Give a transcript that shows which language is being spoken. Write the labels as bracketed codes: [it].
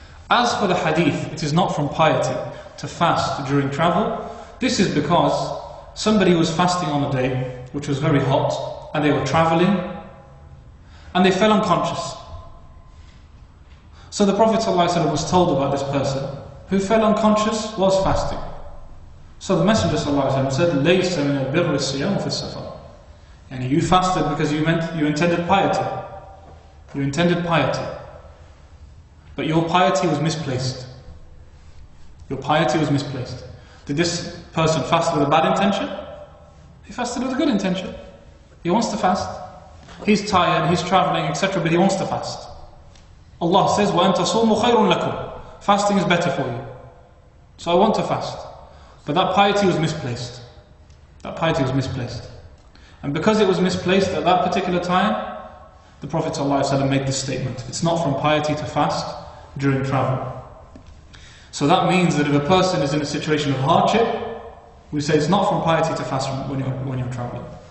[en] As for the hadith, it is not from piety to fast during travel. This is because somebody was fasting on a day which was very hot, and they were traveling, and they fell unconscious. So the Prophet ﷺ was told about this person who fell unconscious whilst fasting. So the Messenger ﷺ said, [ar] لَيْسَ مِنَ الْبِرِّ الصِّيَامُ فِي السَّفَرِ. [en] And you fasted because you intended piety. You intended piety. But your piety was misplaced. Your piety was misplaced. Did this person fast with a bad intention? He fasted with a good intention. He wants to fast. He's tired, he's traveling, etc., but he wants to fast. Allah says, [ar] وَأَن تَصُومُوا خَيْرٌ لَكُمْ. [en] Fasting is better for you. So I want to fast. But that piety was misplaced. That piety was misplaced. And because it was misplaced at that particular time, the Prophet ﷺ made this statement. It's not from piety to fast during travel. So that means that if a person is in a situation of hardship, we say it's not from piety to fast when you're traveling.